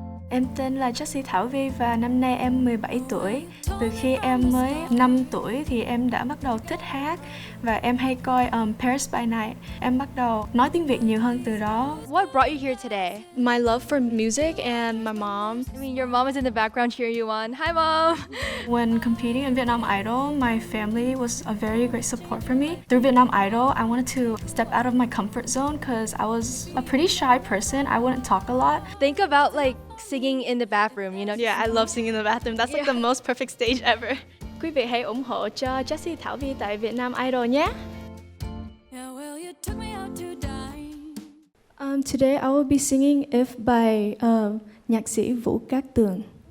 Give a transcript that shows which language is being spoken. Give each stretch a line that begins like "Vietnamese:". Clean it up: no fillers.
Vietnamese: Em tên là Jessie Thảo Vi và năm nay em 17 tuổi. Từ khi em mới 5 tuổi thì em đã bắt đầu thích hát và em hay coi Paris by Night. Em bắt đầu nói tiếng Việt nhiều hơn từ đó.
English: What brought you here today? My love for music and my mom. I mean, your mom is in the background cheering you on. Hi, Mom! When competing in Vietnam Idol, my family was a very great support for me. Through Vietnam Idol, I wanted to step out of my comfort zone because I was a pretty shy person. I wouldn't talk a lot. Think about like singing in the bathroom, you know? Yeah, I love singing in the bathroom. That's like the most perfect stage ever.
Vietnamese: Quý vị hãy ủng hộ cho Jessie Thảo Vi tại Vietnam Idol nhé.
English: Today I will be singing If by
Vietnamese: nhạc sĩ
English: Vũ Cát Tường.